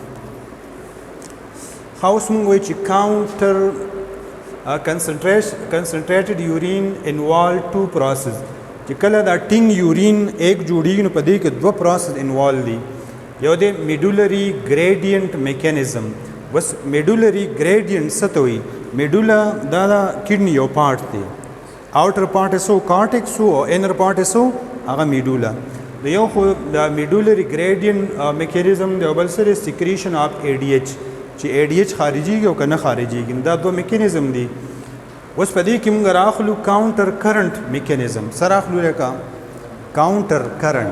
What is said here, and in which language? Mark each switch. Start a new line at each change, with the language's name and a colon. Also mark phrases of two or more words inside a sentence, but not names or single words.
Pashto: اوس مونږ وایو چې
English: counter concentrated urine involve two process.
Pashto: چې کله دا ټینګ یورین ایک جوړیږي نو په دې کې دوه پروسس انوالو دي. یو دی
English: medullary gradient mechanism.
Pashto: بس
English: medullary gradient
Pashto: څه ته وایي؟ میډولا دا د کډنی یو پارټ دی.
English: outer part is so cortex so inner part is so هغه میډولا.
Pashto: د یو خو د
English: medullary gradient mechanism
Pashto: دی او بل سره
English: secretion of ADH
Pashto: چې ADH خارجيږي او که نه خارجيږي دا دوه میکانیزم دي. اوس په دې کې موږ راخلو
English: counter current mechanism.
Pashto: سره اخلو لکه
English: counter current.